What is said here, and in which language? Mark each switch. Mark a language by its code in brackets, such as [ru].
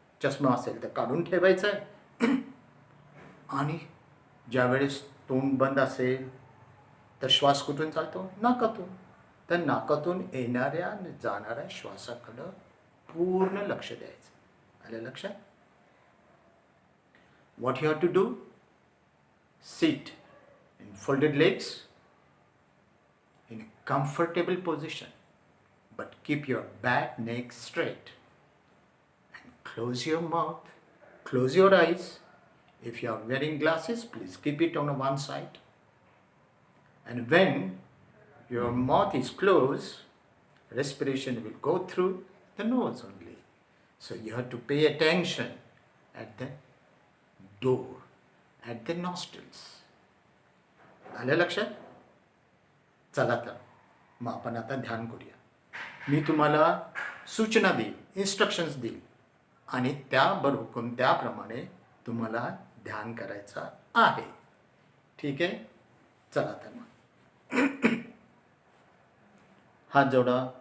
[mr] चष्मा असेल तर काढून ठेवायचं आहे. आणि ज्यावेळेस तोंड बंद असेल तर श्वास कुठून चालतो? नाकातून. तर नाकातून येणाऱ्या आणि जाणाऱ्या श्वासाकडं पूर्ण लक्ष द्यायचं. आलं लक्षात? [en] What you have to do? Sit in folded legs in a comfortable position, but keep your back neck straight and close your mouth, close your eyes. If you are wearing glasses, please keep it on one side. And when your mouth is closed, respiration will go through the nose only. So you have to pay attention at the door, at the nostrils. [mr] आलं लक्षात? चला तर मग आपण आता ध्यान करूया. मी तुम्हाला सूचना देईल, इन्स्ट्रक्शन्स देईल आणि त्याप्रमाणे तुम्हाला ध्यान करायचं आहे. ठीक आहे. चला तर मग हात जोडा.